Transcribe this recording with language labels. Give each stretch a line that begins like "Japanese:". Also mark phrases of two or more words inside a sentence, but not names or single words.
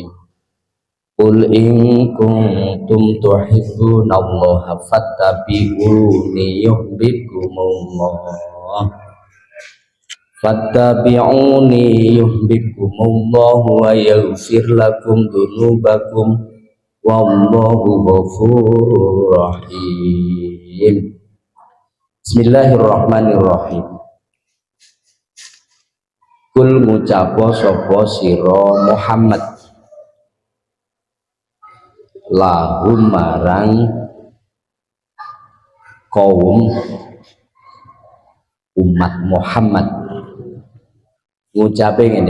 Arabic: قل إن كنتم تحبون الله فاتبعوني يحببكم الله ويغفر لكم ذنوبكم والله غفور رحيم. Bismillahirrahmanirrahim.
Javanese: Kul ngucapo sapa sira Muhammad lahum marang kaum umat Muhammad, ngucape ngene,